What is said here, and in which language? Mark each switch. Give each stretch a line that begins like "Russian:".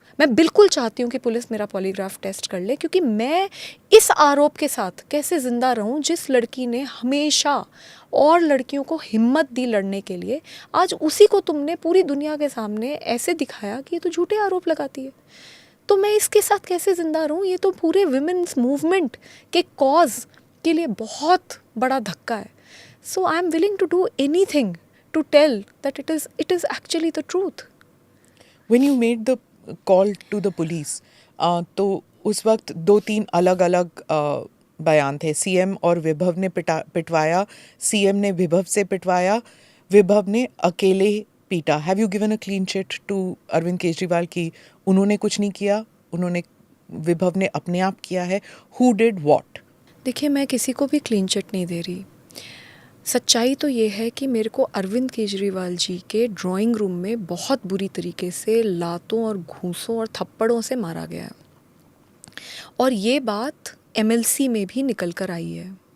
Hindi: मैं बिल्कुल चाहती हूँ कि पुलिस मेरा पॉलीग्राफ टेस्ट कर ले, क्योंकि मैं इस आरोप के साथ कैसे ज़िंदा रहूँ जिस लड़की ने हमेशा और लड़कियों को हिम्मत दी लड़ने के लिए, आज उसी को तुमने पूरी दुनिया के सामने ऐसे दिखाया कि ये तो झूठे आरोप लगाती है। तो मैं इसके साथ कैसे ज़िंदा रहूँ? ये तो पूरे विमेंस मूवमेंट के कॉज के लिए बहुत बड़ा धक्का है।
English: So I am willing to do anything to tell that it is actually the truth. When you made the call to the police,
Hindi: तो उस वक्त 2-3 अलग-अलग बयान थे। सीएम और विभव ने पिटवाया, सीएम ने विभव से पिटवाया, विभव ने अकेले पीटा।
English: have you given a clean chit to
Hindi: Arvind Kejriwal की उन्होंने कुछ नहीं किया, उन्होंने विभव ने अपने आप किया है?
English: Who did what?
Hindi: देखिए मैं किसी को भी क्लीन चिट नहीं दे रही। सच्चाई तो ये है कि मेरे को अरविंद केजरीवाल जी के ड्राइंग रूम में बहुत बुरी तरीके से लातों और घूंसों और थप्पड़ों से मारा गया है, और ये बात एमएलसी में भी निकल कर आई है।